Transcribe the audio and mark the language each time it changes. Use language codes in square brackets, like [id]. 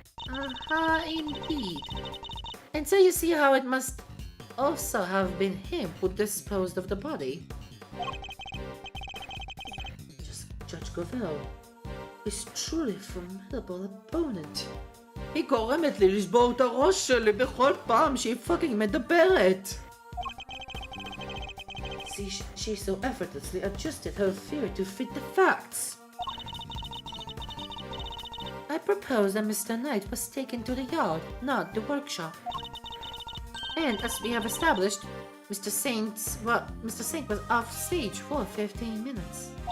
[en] Aha, indeed. And so you see how it must also have been him who disposed of the body. Judge Govell is truly a formidable opponent. [he] היא גורמת לי לשבור את הראש שלי בכל פעם שהיא פאקינג מדברת. [en] See, she so effortlessly adjusted her theory to fit the facts. I propose that Mr. Knight was taken to the yard, not the workshop. And as we have established, Mr. Saint was off stage for 15 minutes.